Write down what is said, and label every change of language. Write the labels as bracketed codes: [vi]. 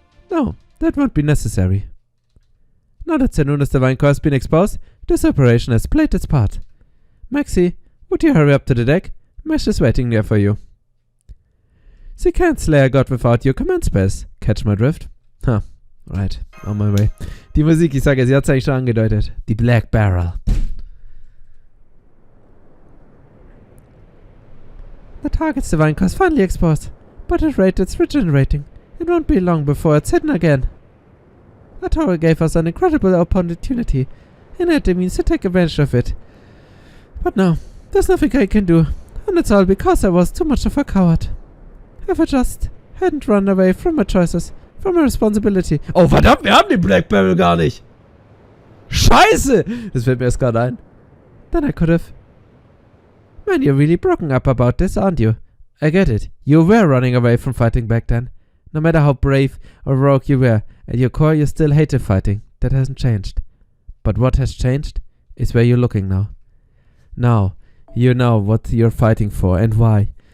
[en] No, that won't be necessary. Now that Sanuna's divine core has been exposed, this operation has played its part. Maxie, would you hurry up to the deck? Mesh is waiting there for you. She can't slay a god without your command spells. Catch my drift? Huh, right, on my way. [de] Die Musik, ich sage, sie hat es eigentlich schon angedeutet. Die Black Barrel. [en] The target's divine core is finally exposed, but at rate it's regenerating. It won't be long before it's hidden again. The tower gave us an incredible opportunity, and it means to take advantage of it. But no, there's nothing I can do, and it's all because I was too much of a coward. If I just hadn't run away from my choices, from my responsibility. [de] Oh verdammt, wir haben die Black Barrel gar nicht! Scheiße! Das fällt mir erst gerade ein. [en] Then I could have... Man, you're really broken up about this, aren't you? I get it. You were running away from fighting back then. No matter how brave or rogue you were, at your core you still hated fighting. That hasn't changed. But what has changed is where you're looking now. Now, you know what you're fighting for and why.